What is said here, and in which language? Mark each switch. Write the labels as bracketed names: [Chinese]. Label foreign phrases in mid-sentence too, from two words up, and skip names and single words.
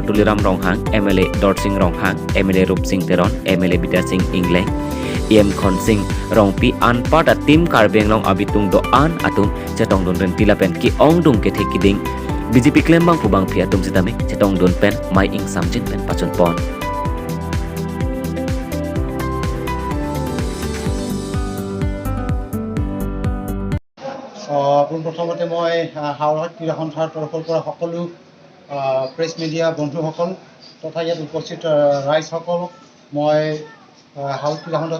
[Karbi] Duliram rong hang MLA Dot Singh rong hang MLA Rup Singh Teron MLA Bida Singh Ingleng EM khonsing rong pi an part a tim Karbeng long abitung do an atum chetong don ren Lapen ki ong dung ke thekiding BJP klembang pubang pi atum sitame chetong don pen mai ing samjin pen pachon pon [Assamese] প্ৰথমতে মই হাওড়াত ক্ৰীড়া সন্থাৰ তৰফৰ পৰা সকলো [English] press media [Assamese] বন্ধুসকল তথা ইয়াত উপস্থিত ৰাইজসকলক মই হাওড়া ক্ৰীড়া সন্থাৰ